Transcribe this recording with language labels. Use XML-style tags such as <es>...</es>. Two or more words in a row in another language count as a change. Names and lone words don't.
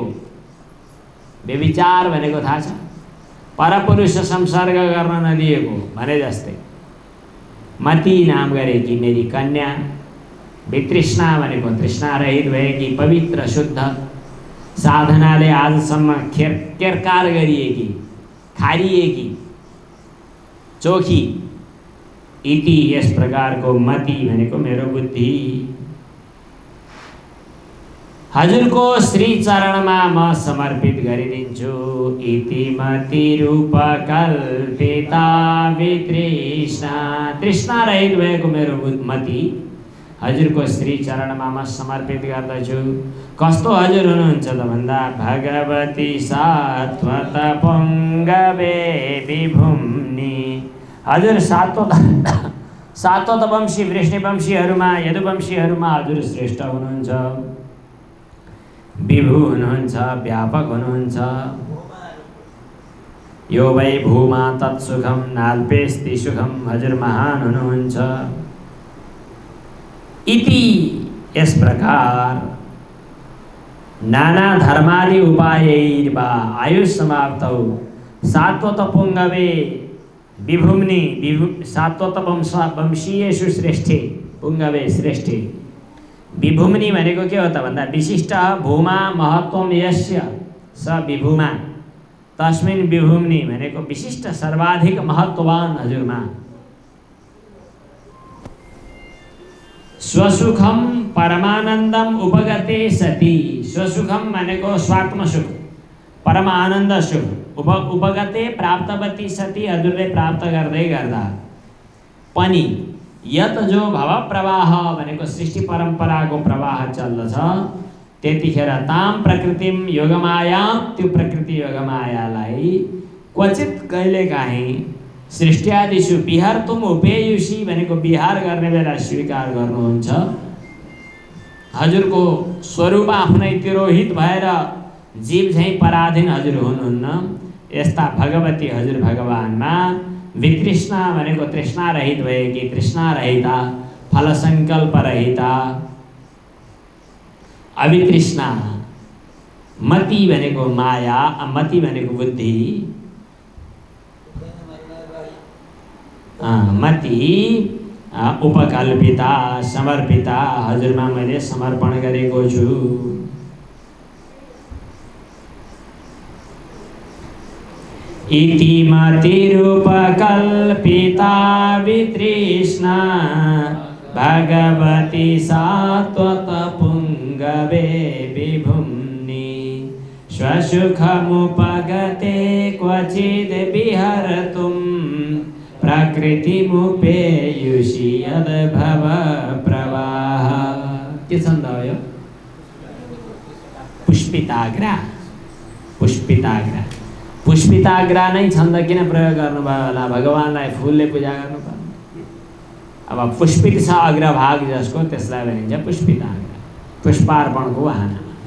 <ne>व्यभिचार भनेको थाहा छ? परपुरुष संसर्ग गर्न नदिएको भने जस्तै। मति नाम गरेकी मेरी कन्या, वितृष्णा भनेको तृष्णारहित भएकी, पवित्र शुद्ध, साधनाले आजसम्म केरकार गरिएकी, खारिएकी, चोखी। इति यस प्रकारको मति भनेको मेरो बुद्धि। हजुरको श्री चरणमा म समर्पित गरिदिन्छु।</ne> <sa>इति मति रूपकल्पिता वितृष्णा,</sa> <ne>तृष्णा रहित भएको मेरो मति हजुरको श्री चरणमा म समर्पित गर्दछु। कस्तो हजुर हुनुहुन्छ त भन्दा</ne> <sa>भगवती सात्वत पुंगवे विभुम्नि,</sa> <ne>हजुर सात्वत वंशी, वृष्णिवंशीहरूमा, यदुवंशीहरूमा हजुर श्रेष्ठ हुनुहुन्छ। विभु हुनुहुन्छ, व्यापक हुनुहुन्छ।</ne> <sa>यो वै भूमा तत्सुखम नाल्पेस्ति सुखम,</sa> <ne>हजुर महान हुनुहुन्छ।</ne> <sa>इति यस प्रकार नाना धर्मादि उपायैर्वा आयुष समाप्तौ सात्वत पुंगवे विभुम्नि, सात्वत वंशीयेषु श्रेष्ठे, पुंगवे श्रेष्ठे।</sa> <ne>विभुम्नि भनेको के हो त भन्दा</ne> <sa>विशिष्ट भूमा महत्वम यस्य स विभुमा, तस्मिन् विभुम्नि</sa> <ne>भनेको विशिष्ट सर्वाधिक महत्ववान हजुरमा।</ne> <sa>स्वसुखम परमानन्दम उपगते सति,</sa> <ne>स्वसुखम भनेको स्वात्म सुख, परम आनन्द सुख,</ne> <sa>उपगते प्राप्तवती सति,</sa> <ne>हजुरले प्राप्त गर्दै गर्दा पनि यत जो भव प्रवाह भनेको सृष्टि परम्पराको प्रवाह चल्दछ, त्यतिखेर</ne> <sa>ताम प्रकृतिम योगमाया,</sa> <ne>त्यो प्रकृति योगमायालाई क्वचित कहिलेकाहीँ</ne> <sa>सृष्टियादिषु विहर्तुम उपेयुषि</sa> <ne>भनेको विहार गर्ने बेला स्वीकार गर्नुहुन्छ। हजुरको स्वरूप आफ्नै तिरोहित भएर जीव झैँ पराधीन हजुर हुनुहुन्न। यस्ता भगवती हजुर भगवानमा वितृष्णा भनेको तृष्णा रहित भएकी, तृष्णा रहिता, फल संकल्प रहिता, अवितृष्णा। मति भनेको माया, मति भनेको बुद्धि।</ne> <sa>मति उपकल्पिता समर्पिता</sa> <ne>हजुरमा मैले समर्पण गरेको छु।</ne> <sa>इति मतिरूपकल्पिता वितृष्णा भगवती सात्वतपुङ्गवे विभुम्नि स्वसुखमुपगते क्वचिद् विहर्तुं प्रकृतिमुपेयुषि यद्भव प्रवाह।</sa> <ne>के छन्द हो यो? पुष्पिताग्रा। पुष्पिताग्रा पुष्पिताग्रा नै छन्द किन प्रयोग गर्नुभयो होला? भगवानलाई फुलले पूजा गर्नुपर्छ। अब पुष्पित छ अग्रभाग जसको, त्यसलाई भनिन्छ पुष्पिताग्रा, पुष्पार्पणको वाहना।</ne>